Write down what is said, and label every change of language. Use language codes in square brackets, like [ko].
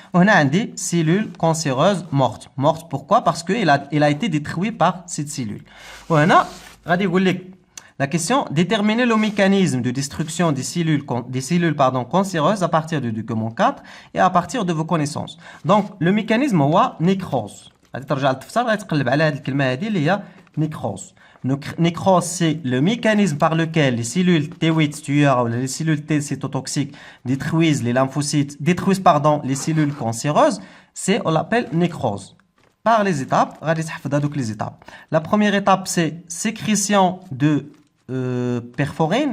[fr] On a des cellules cancéreuses mortes. Mortes pourquoi? Parce qu'il a été détruit par cette cellule. On a la question, déterminer le mécanisme de destruction des cellules cancéreuses à partir du document 4 et à partir de vos connaissances. Donc, le mécanisme هو nécrose. [ar] غادي ترجع للتفسير غادي تقلب على هذه الكلمة هذه اللي هي nécrose. [fr] Nécrose, c'est le mécanisme par lequel les cellules T8 tueurs ou les cellules T cytotoxiques détruisent les lymphocytes, les cellules cancéreuses. On l'appelle nécrose. Par les étapes, les étapes. La première étape, c'est sécrétion de perforine.